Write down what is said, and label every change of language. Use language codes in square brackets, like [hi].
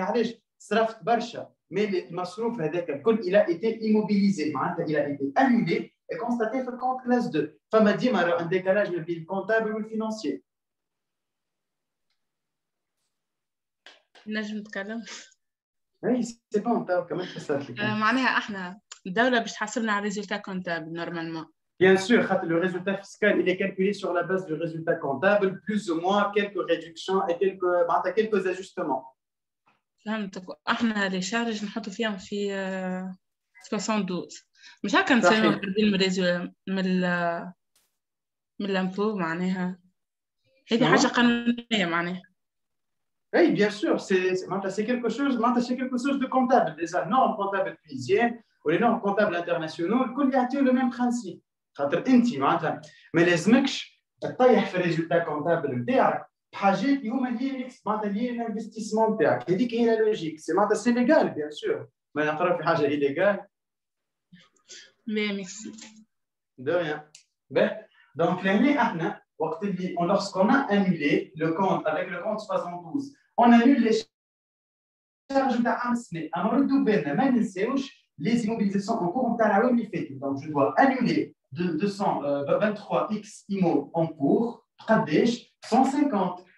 [ar] علاش؟ صرفت برشا مي المصروف هذاك الكل الى ايتي ايموبيليزي معناتها الى ايتي انولي [fr] et constaté [ar] في الكونت كلاس 2 فما ديما ان ديكالاج بين الكونتابل والفينانسيي. نجم نتكلم؟ اي سي بون تاو كمان فسرت لك. معناها احنا الدولة باش تحاسبنا على ريزولتا كونتابل نورمالمون. [fr] Bien sûr, le résultat fiscal il est calculé sur la base du résultat comptable, plus ou moins quelques réductions et quelques ajustements. [ar] فهمتك. احنا لي شارج نحطوا فيهم في 72 مش هكا نسميهم هاربين من الامبو معناها هذه حاجة قانونية معناها. [fr] Oui, bien sûr, c'est quelque chose de comptable. Les normes comptables tunisiennes ou les normes comptables internationaux, [ar] الكل يعطيو [fr] le même principe. [ar] خاطر انت معناتها ما لازمكش تطيح في الريزولتا كونتابل نتاعك بحاجات اللي هما لي معناتها لي الانفستيسمون نتاعك. هذيك هي لا لوجيك. [fr] سي معناتها سي ليغال بيان سور ما نقرا في حاجه ايليغال. Merci. De rien. Donc, l'année après, lorsqu'on a annulé le compte avec le compte 72, on annule les charges d'Amsne. Les immobilisations en cours ont fait. Donc, je dois annuler 223x IMO en cours, 150.